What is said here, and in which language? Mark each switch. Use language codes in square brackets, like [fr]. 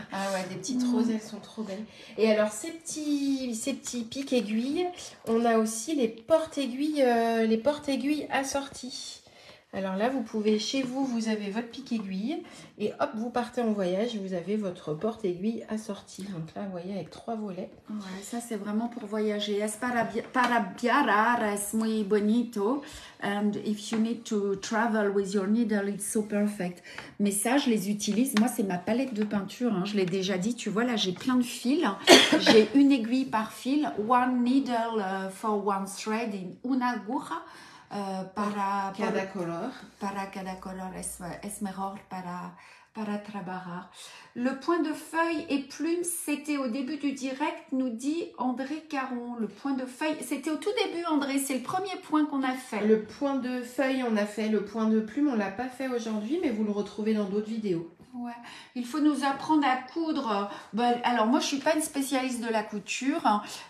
[fr] Ah ouais, des petites roses, elles sont trop belles. Et alors, ces petits pics aiguilles, on a aussi les porte-aiguilles assorties. Alors là, vous pouvez, chez vous, vous avez votre pic-aiguille et hop, vous partez en voyage et vous avez votre porte-aiguille assortie. Donc là, vous voyez, avec 3 volets. Ouais, ça, c'est vraiment pour voyager. [es] Es para viajar, es muy bonito. [en] And if you need to travel with your needle, it's so perfect. [fr] Mais ça, je les utilise. Moi, c'est ma palette de peinture. Hein. Je l'ai déjà dit. Tu vois, là, j'ai plein de fils. J'ai une aiguille par fil. [en] One needle for one thread in [es] una aguja. Para cada color es mejor para trabajar. [fr] Le point de feuille et plume, c'était au début du direct, nous dit André Caron. Le point de feuille, c'était au tout début, André, c'est le premier point qu'on a fait. Le point de feuille, on a fait. Le point de plume, on ne l'a pas fait aujourd'hui, mais vous le retrouvez dans d'autres vidéos. Ouais. Il faut nous apprendre à coudre. Alors, moi, je ne suis pas une spécialiste de la couture.